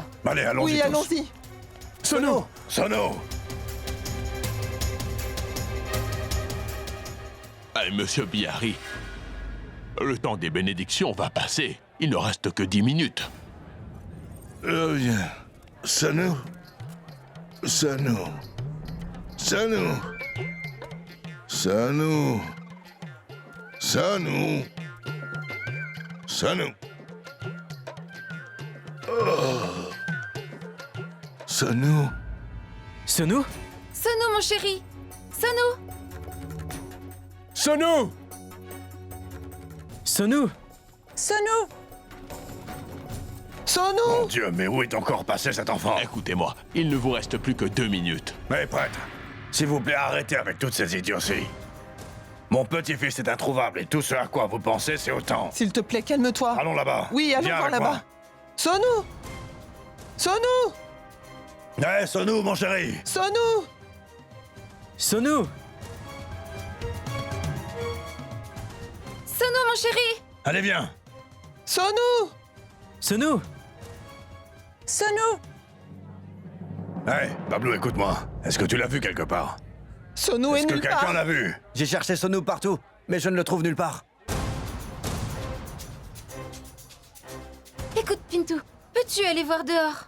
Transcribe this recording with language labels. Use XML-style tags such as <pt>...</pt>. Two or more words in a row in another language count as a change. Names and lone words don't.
<fr>Allez, allons-y Oui, tous. allons-y. Sonu! Sono! Eh, monsieur Bihari, le temps des bénédictions va passer. Il ne reste que 10 minutes. Viens. Sonu. Sonu. Sonu. Sonu. Sonu. Sonu. Oh. Sonu. Sonu? Sonu, mon chéri! Sonu! Sonu! Sonu? Sonu! Sonu! Mon Dieu, mais où est encore passé cet enfant? Écoutez-moi, il ne vous reste plus que 2 minutes. Mais prêtre, s'il vous plaît, arrêtez avec toutes ces idioties. Mon petit-fils est introuvable et tout ce à quoi vous pensez, c'est autant. S'il te plaît, calme-toi. Allons là-bas. Oui, allons Viens voir avec là-bas. moi. Sonu! Sonu! Eh, Sonu, mon chéri! Sonu! Sonu? Sonu, mon chéri! Allez, viens! Sonu! Sonu? Sonu! Hé, Bablou, écoute-moi. Est-ce que tu l'as vu quelque part? Sonu est Est-ce que nulle quelqu'un part. l'a vu? J'ai cherché Sonu partout, mais je ne le trouve nulle part. Écoute, Pintou, peux-tu aller voir dehors?</fr>